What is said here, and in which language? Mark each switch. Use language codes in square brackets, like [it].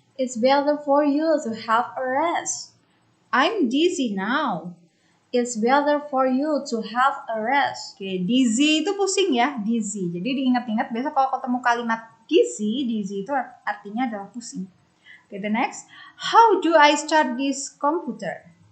[en] It's better for you to have a rest. I'm dizzy now. It's better for you to have a rest. [id] Oke, dizzy itu pusing ya, dizzy. Jadi diingat-ingat biasa kalau ketemu kalimat dizzy itu artinya adalah pusing. [en] Oke, the next. How do I start this computer?